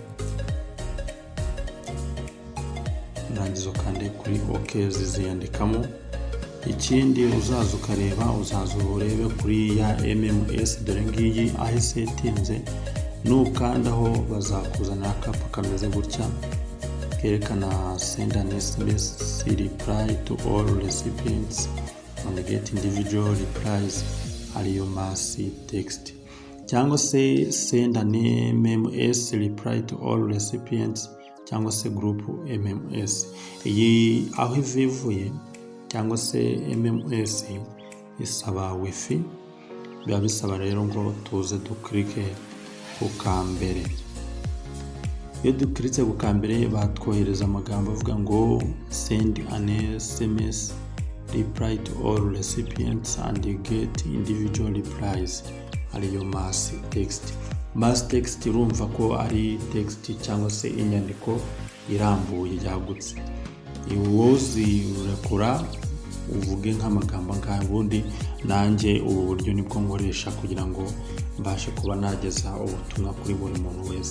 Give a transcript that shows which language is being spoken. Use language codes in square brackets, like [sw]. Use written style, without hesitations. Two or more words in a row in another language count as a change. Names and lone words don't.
[rw] Nurangiza ukande kuri OK, ziziyandikamo. Ikindi uzaza ukareba, uzaza urebe kuri ya MMS, dore ngiyi aho isetinze. Nukandaho bazakuzana akapa kameze gutya kerekana [en] send an SMS reply to all recipients and get individual replies, [rw] ariyo [en] mass text, [rw] cyangwa se [en] send an MMS reply to all recipients, [rw] cyangwa se [en] group MMS. [rw] Iyi aho ivivuye cyangwa se MMS isaba wifi. Biba bisaba rero ngo tuze duklike ku kambere. Iyo dukiritse ku kambere batwohereza amagambo avuga ngo [en] send an SMS reply to all recipients and get individual replies, [rw] ariyo [en] mass text. Mass text [rw] urumva ko ari text cyangwa se inyandiko irambuye yagutse. Iwozi urakora uvuge nk'amagambo ngaho. Ubundi nanjye ubu buryo nibwo nkoresha kugira ngo mbashe kuba nageza ubutumwa kuri buri muntu wese.